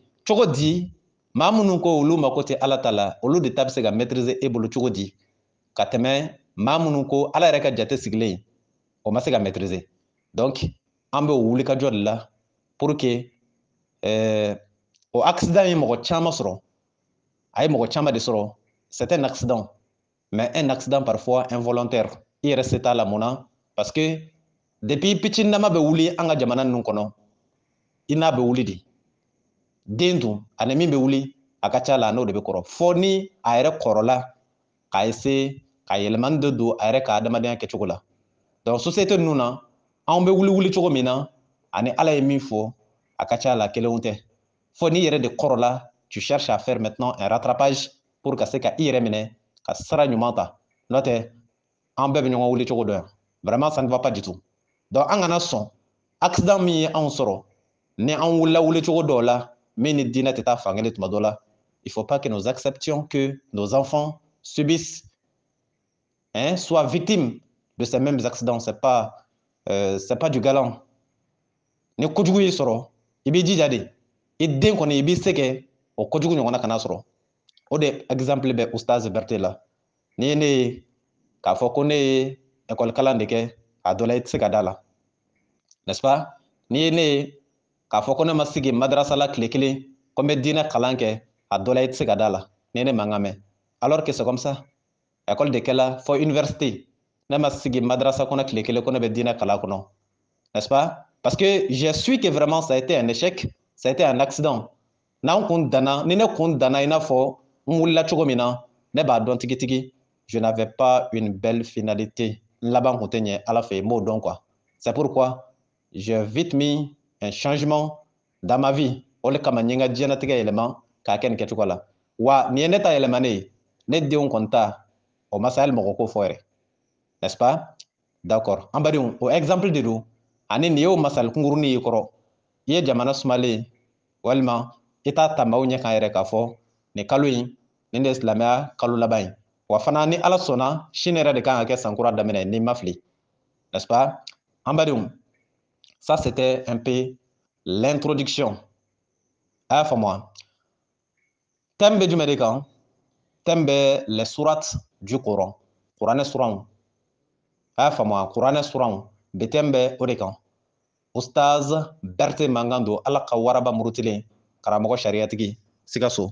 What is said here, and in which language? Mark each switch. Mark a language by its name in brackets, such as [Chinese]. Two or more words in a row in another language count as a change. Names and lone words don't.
[Bambara] Cogo di maa minnu ko olu mako tɛ Ala ta la, olu de ta bɛ se ka maîtriser e bolo cogo di, ka tɛmɛ maa minnu ko Ala yɛrɛ ka jate sigilen, o ma se ka maîtriser. Donc an bɛ o wulikajɔ de la [French] pour que [Bambara] o accident ye mɔgɔ caman sɔrɔ, a ye mɔgɔ caman de sɔrɔ. [French] C'est un accident, mais un accident parfois involontaire. [Bambara] I yɛrɛ se t'a la mun na, [French] parce que depuis [Bambara] pitininama bɛ wuli an ka jamana ninnu kɔnɔ, i n'a bɛ wuli de. Den dun ani min bɛ wuli a ka ca la, a n'o de bɛ kɔrɔ, fo ni a yɛrɛ kɔrɔla k'a essayer ka yɛlɛmani dɔ don a yɛrɛ ka adamadenya kɛcogo la. Donc société ninnu na, anw bɛ wuli cogo min na, ani Ala ye min fɔ, a ka ca la kelenw tɛ. Fo n'i yɛrɛ de kɔrɔla, [French] tu cherches à faire maintenant un rattrapage [Bambara] pour ka se ka i yɛrɛ minɛ ka sira ɲuman ta. N'o tɛ, an bɛɛ bɛ ɲɔgɔn wuli cogo dɔn yan. [French] Vraiment ça ne va pas du tout. [Bambara] Donc an kana sɔn accident min ye anw sɔrɔ, ni an wulila wuli cogo dɔw la, min ni diinɛ tɛ taa fankelen tuma dɔ la, [French] il faut pas que nous acceptions que nos enfants subissent, soient victimes de ces mêmes accidents. C'est pas du galant. [Bambara] Ni kojugu y'i sɔrɔ i b'i jija de i den kɔni i b'i se kɛ o kojugu ɲɔgɔnna kana sɔrɔ. O de exemple bɛ Ustaz Berete la. Ni ye ne ye k'a fɔ ko ne ye école kalan de kɛ a dɔ la i tɛ se ka da la, [French] n'est-ce pas? [Bambara] Ni ye ne ye k'a fɔ ko ne ma sigi madrasa la tile kelen ko n bɛ diinɛ kalan kɛ a dɔ la i tɛ se ka da la, ni ne mankan mɛn. [French] Alors que c'est comme ça. [Bambara] École de kɛla fɔ université ne ma sigi madrasa kɔnɔ tile kelen ko ne bɛ diinɛ kalan kɔnɔ, [French] n'est-ce pas? Parce que j'ai su que vraiment ça a été un échec, ça a été un accident. [Bambara] N'an kun danna, ni ne kun danna i n'a fɔ n wulila cogo min na, ne b'a dɔn tigitigi, [French] je n'avais pas une belle finalité. [Bambara] N laban kun tɛ ɲɛ Ala fɛ, n b'o dɔn quoi. [French] C'est pourquoi j'ai vite mis un changement dans ma vie. [Bambara] O le kama n ye n ka diɲɛnatigɛ yɛlɛma k'a kɛ nin kɛcogo la. Wa nin ye ne ta yɛlɛmanen ye, ne denw kɔni ta, o ma se hali mɔgɔ ko fɔ yɛrɛ, [French] n'est-ce pas? D'accord. [Bambara] An badenw, o exemple de don. Ani nin y'o masali kunkurunin y'i kɔrɔ. I ye jamana sumalen walima i t'a ta maaw ɲɛ kan yɛrɛ k'a fɔ nin kalo in nin de ye silamɛya kalo laban ye. Wa fana ni Ala sɔnna sini yɛrɛ de kan ka kɛ san kura daminɛ n'i ma fili, [French] n'est-ce pas? [Bambara] An badenw, [French] ça c'était un peu l'introduction. [Bambara] A y'a faamu wa? Thème bɛ jumɛn de kan? [French] Thème bɛ les sourates du Coran. [Bambara] Kuranɛ suranw. A y'a faamu wa? Kuranɛ suranw. Bi thème bɛ o de kan. Ustaz Berete mankan don Ala ka waraba murutilen karamɔgɔ sariyatigi Sikaso.